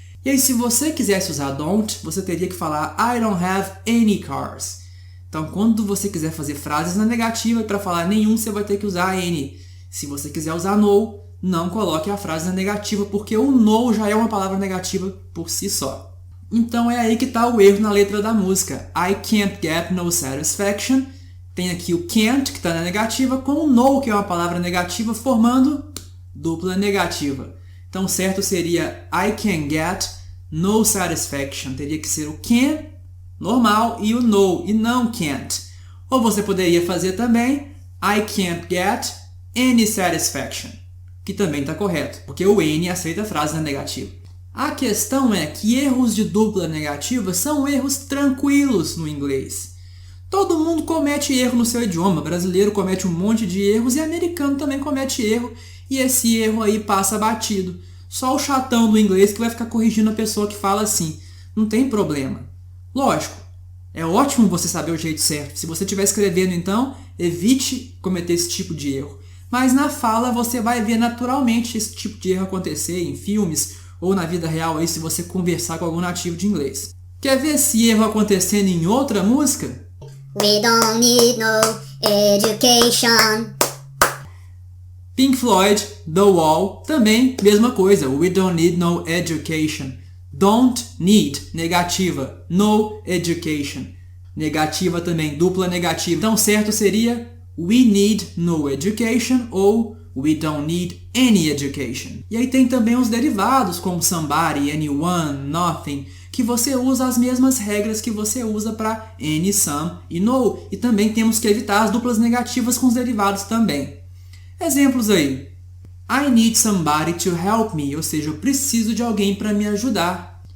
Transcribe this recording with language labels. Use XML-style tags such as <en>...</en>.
<pt>E aí se você quisesse usar don't, você teria que falar</pt> <en>I don't have any cars.</en> <pt>Então quando você quiser fazer frases na negativa, para falar nenhum você vai ter que usar any. Se você quiser usar no, não coloque a frase na negativa, porque o no já é uma palavra negativa por si só. Então é aí que está o erro na letra da música.</pt> <en>I can't get no satisfaction.</en> <pt>Tem aqui o can't, que está na negativa, com o no, que é uma palavra negativa, formando dupla negativa. Então o certo seria</pt> <en>I can get no satisfaction.</en> <pt>Teria que ser o can, normal, e o no, e não can't. Ou você poderia fazer também</pt> <en>I can't get any satisfaction,</en> <pt>que também está correto, porque o any aceita a frase na negativa. A questão é que erros de dupla negativa são erros tranquilos no inglês. Todo mundo comete erro no seu idioma. Brasileiro comete um monte de erros e americano também comete erro. E esse erro aí passa batido. Só o chatão do inglês que vai ficar corrigindo a pessoa que fala assim. Não tem problema. Lógico, é ótimo você saber o jeito certo. Se você estiver escrevendo, então, evite cometer esse tipo de erro. Mas na fala você vai ver naturalmente esse tipo de erro acontecer em filmes ou na vida real aí se você conversar com algum nativo de inglês. Quer ver esse erro acontecendo em outra música?</pt> <en>We don't need no education.</en> <pt>Pink Floyd, The Wall, também mesma coisa.</pt> <en>We don't need no education. Don't need,</en> <pt>negativa.</pt> <en>No education,</en> <pt>negativa também, dupla negativa. Então certo seria</pt> <en>we need no education</en> <pt>ou</pt> <en>we don't need any education.</en> <pt>E aí tem também os derivados como somebody, anyone, nothing, que você usa as mesmas regras que você usa para any, some e no. E também temos que evitar as duplas negativas com os derivados também. Exemplos aí.</pt> <en>I need somebody to help me,</en> <pt>ou seja, eu preciso de alguém para me ajudar.</pt>